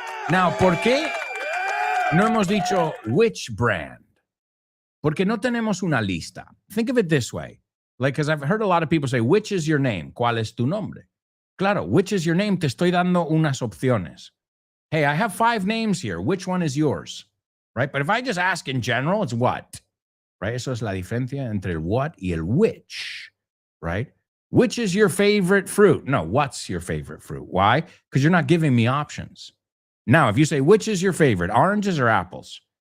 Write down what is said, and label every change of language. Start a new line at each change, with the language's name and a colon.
Spanish: Now, ¿por qué no hemos dicho
English: which brand?
Spanish: Porque no tenemos una lista.
English: Think of it this way. Like, because I've heard a lot of people say, which is your name?
Spanish: ¿Cuál es tu nombre?
English: Claro, which is your name?
Spanish: Te estoy dando unas opciones.
English: Hey, I have 5 names here. Which one is yours? Right? But if I just ask in general, it's what? Right?
Spanish: Eso es la diferencia entre el what y el which.
English: Right? Which is your favorite fruit? No, what's your favorite fruit? Why? Because you're not giving me options. Now, if you say, which is your favorite, oranges or apples?